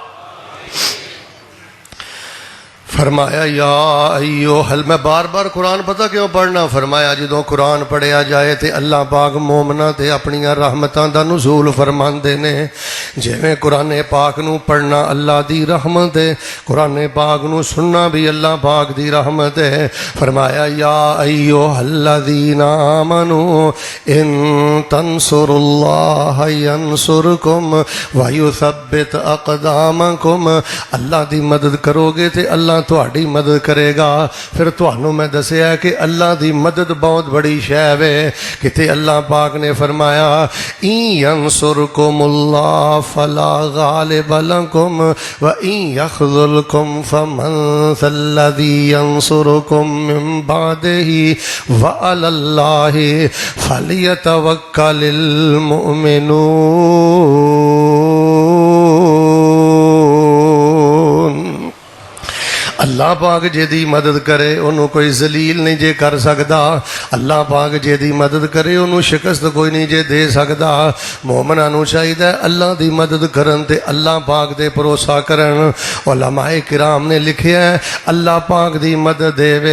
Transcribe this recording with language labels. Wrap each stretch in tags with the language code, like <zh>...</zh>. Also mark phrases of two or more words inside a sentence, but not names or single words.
<pa>ਫ਼ਰਮਾਇਆ</pa> <ar>يا أيها,</ar> <pa>ਮੈਂ ਬਾਰ ਬਾਰ ਕੁਰਾਨ ਪਤਾ ਕਿਉਂ ਪੜ੍ਹਨਾ? ਫ਼ਰਮਾਇਆ ਜੋ ਕੁਰਾਨ ਪੜ੍ਹਿਆ ਜਾਏ ਤੋ ਅੱਲਾਹ ਪਾਕ ਮੋਮਿਨਾਂ ਤੇ ਆਪਣੀਆਂ ਰਹਿਮਤਾਂ ਦਾ ਨੁਜ਼ੂਲ ਫ਼ਰਮਾਂਦੇ ਨੇ। ਜਿਵੇਂ ਕੁਰਾਨ ਪਾਕ ਨੂੰ ਪੜ੍ਹਨਾ ਅੱਲਾਹ ਦੀ ਰਹਿਮਤ ਹੈ, ਕੁਰਾਨ ਪਾਕ ਨੂੰ ਸੁਣਨਾ ਭੀ ਅੱਲਾਹ ਪਾਕ ਦੀ ਰਹਿਮਤ ਹੈ।</pa> <ar>فرمایا يا أيها الذين آمنوا إن تنصروا الله ينصركم ويثبت أقدامكم.</ar> <pa>ਅੱਲਾਹ ਦੀ ਮਦਦ ਕਰੋਗੇ ਤੋ ਅੱਲਾਹ ਤੁਹਾਡੀ ਮਦਦ ਕਰੇਗਾ। ਫਿਰ ਤੁਹਾਨੂੰ ਮੈਂ ਦੱਸਿਆ ਕਿ ਅੱਲਾਹ ਦੀ ਮਦਦ ਬਹੁਤ ਬੜੀ ਸ਼ੈ ਵੇ। ਕਿਤੇ ਅੱਲਾਹ ਪਾਕ ਨੇ ਫ਼ਰਮਾਇਆ</pa> <ar>إن ينصركم الله فلا غالب لكم وإن يخذلكم فمن ذا الذي ينصركم من بعده وعلى الله فليتوكل المؤمنون.</ar> <pa>ਅੱਲਾਹ ਪਾਕ ਜੇਦੀ ਮਦਦ ਕਰੇ ਉਨ੍ਹੂੰ ਕੋਈ ਜ਼ਲੀਲ ਨਹੀਂ ਜੇ ਕਰ ਸਕਦਾ। ਅੱਲਾਹ ਪਾਕ ਜੇਦੀ ਮਦਦ ਕਰੇ ਉਨ੍ਹੂੰ ਸ਼ਿਕਸਤ ਕੋਈ ਨਹੀਂ ਜੇ ਦੇ ਸਕਦਾ। ਮੋਮਿਨਾਂ ਨੂੰ ਚਾਹੀਦਾ ਅੱਲਾਹ ਦੀ ਮਦਦ ਕਰਨ ਤੇ ਅੱਲਾਹ ਪਾਕ ਦੇ ਭਰੋਸਾ ਕਰਨ। ਉਲਮਾਏ ਕਿਰਾਮ ਨੇ ਲਿਖਿਆ ਹੈ ਅੱਲਾਹ ਪਾਕ ਦੀ ਮਦਦ ਦੇਵੇ।</pa>